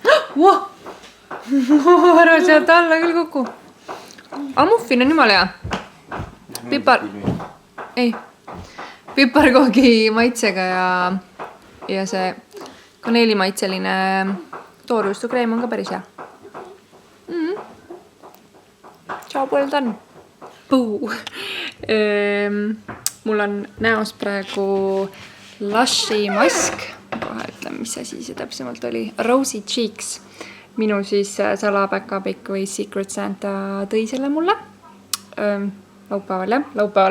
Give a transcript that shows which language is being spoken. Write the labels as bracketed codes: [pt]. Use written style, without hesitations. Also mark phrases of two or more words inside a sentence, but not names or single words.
[et] Ära sealt alla küll kuku. Aga muffin on jumala hea. Piparkoogi maitsega ja see kaneelimaitseline toorjuustokreem on ka päris hea. [en] Ciao, well done. [et] Puu. Mul on näos praegu Lushi mask. Kohe ütlen, mis asi see täpsemalt oli. Rosy Cheeks. Minu siis salapäkapikk või [en] Secret Santa [et] tõi selle mulle. Laupäeval.